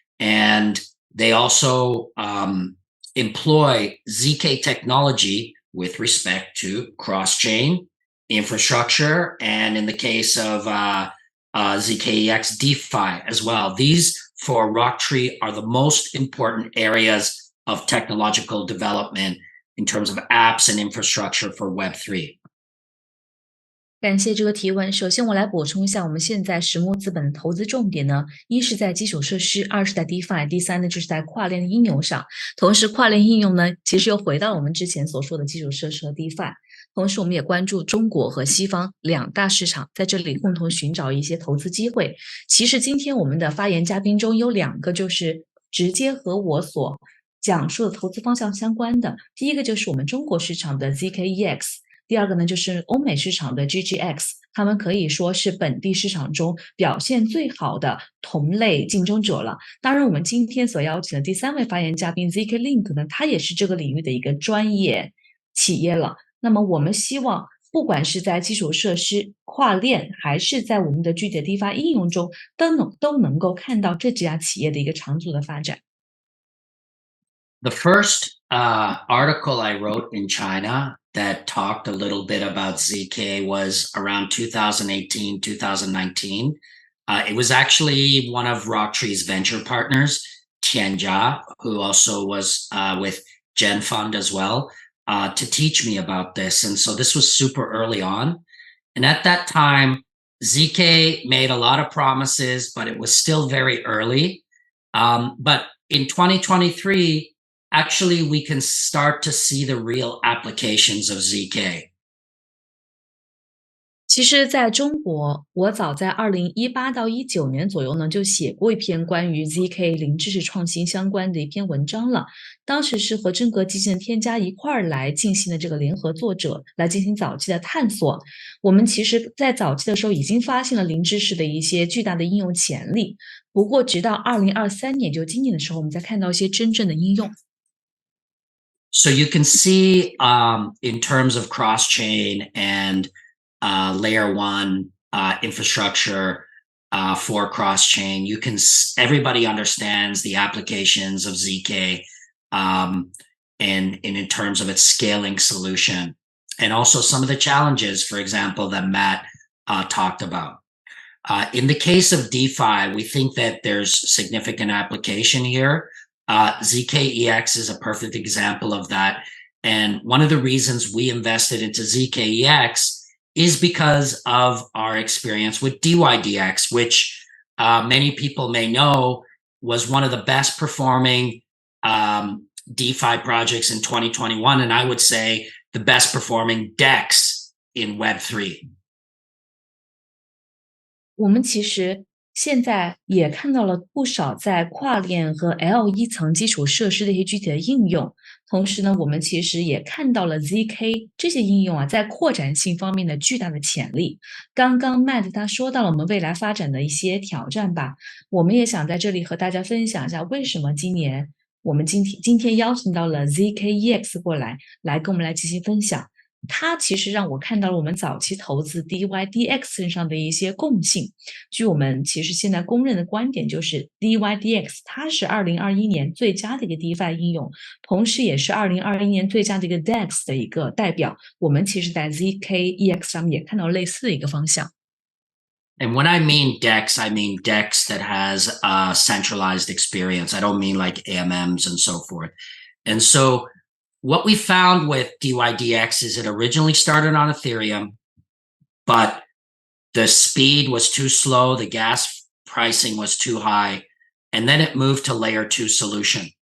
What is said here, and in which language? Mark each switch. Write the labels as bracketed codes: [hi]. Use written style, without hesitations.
[en] And they also employ ZK technology with respect to cross-chain infrastructure. And in the case of ZKEX, DeFi as well. These for RockTree are the most important areas of technological development in terms of apps and infrastructure for Web3. [zh] 感谢这个提问。首先，我来补充一下，我们现在石木资本的投资重点呢，一是在基础设施，二是在 DeFi， 第三呢就是在跨链的应用上。同时，跨链应用呢，其实又回到了我们之前所说的基础设施和 DeFi。同时，我们也关注中国和西方两大市场，在这里共同寻找一些投资机会。其实，今天我们的发言嘉宾中有两个就是直接和我所讲述的投资方向相关的。第一个就是我们中国市场的 ZKEX。第二个呢，就是欧美市场的 GGX， 他们可以说是本地市场中表现最好的同类竞争者了。当然，我们今天所邀请的第三位发言嘉宾 zkLink 呢，它也是这个领域的一个专业企业了。那么我们希望，不管是在基础设施、跨链，还是在我们的具体的 DeFi 应用中，都能够看到这几家企业的一个长足的发展。 [en] The first article I wrote in China that talked a little bit about ZK was around 2018, 2019. It was actually one of RockTree's venture partners, Tianjia, who also was with Gen Fund as well, to teach me about this. And so this was super early on. And at that time, ZK made a lot of promises, but it was still very early. But in 2023, actually, we can start to see the real applications of ZK. [zh] 其实在中国，我早在2018到19年左右呢，就写过一篇关于 ZK 零知识创新相关的一篇文章了。当时是和真格基金的添加一块儿来进行的这个联合作者来进行早期的探索。我们其实在早期的时候已经发现了零知识的一些巨大的应用潜力。不过，直到2023年，就今年的时候，我们才看到一些真正的应用。 [en] So you can see in terms of cross-chain and layer one infrastructure for cross-chain, everybody understands the applications of ZK and in terms of its scaling solution, and also some of the challenges, for example, that Matt talked about. In the case of DeFi, we think that there's significant application here. ZKEX is a perfect example of that. And one of the reasons we invested into ZKEX is because of our experience with DYDX, which many people may know was one of the best performing DeFi projects in 2021. And I would say the best performing DEX in Web3. [zh] 我们其实现在也看到了不少在跨链和 L1 层基础设施的一些具体的应用，同时呢，我们其实也看到了 ZK 这些应用在扩展性方面的巨大的潜力。刚刚 Matt 他说到了我们未来发展的一些挑战吧，我们也想在这里和大家分享一下为什么我们今天邀请到了 ZKEX 过来跟我们来进行分享。它其实让我看到了我们早期投资 DYDX 身上的一些共性。据我们其实现在公认的观点，就是 DYDX 它是2021年最佳的一个 DeFi 应用，同时也是2021年最佳的一个 DEX 的一个代表。我们其实在 ZKEX 上面也看到类似的一个方向。 [en] And when I mean DEX, I mean DEX that has a centralized experience. I don't mean like AMMs and so forth. And so what we found with DYDX is it originally started on Ethereum, but the speed was too slow, the gas pricing was too high, and then it moved to layer 2 solution.